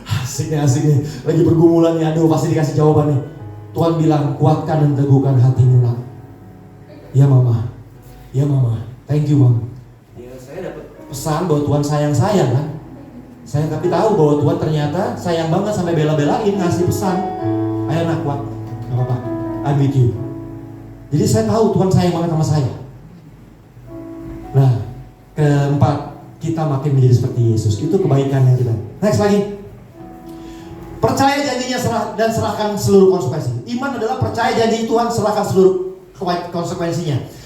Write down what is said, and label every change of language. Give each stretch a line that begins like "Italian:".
Indonesian: Asik nih, lagi pergumulan nih, aduh pasti dikasih jawaban nih. Tuhan bilang, kuatkan dan teguhkan hatimu nak. Ya mama,
English: thank you
Indonesian: mama. Ya, saya dapat pesan bahwa Tuhan sayang saya kan. Saya tapi tahu bahwa Tuhan ternyata sayang banget sampai bela-belain ngasih pesan. Ayo nak, kuat, gak apa-apa,
English: I'm with you.
Indonesian: Jadi saya tahu Tuhan sayang banget sama saya. Nah, keempat, kita makin menjadi seperti Yesus. Itu kebaikan yang kita. Next lagi. Percaya janjinya dan serahkan seluruh konsekuensi. Iman adalah percaya janji Tuhan, serahkan seluruh konsekuensinya.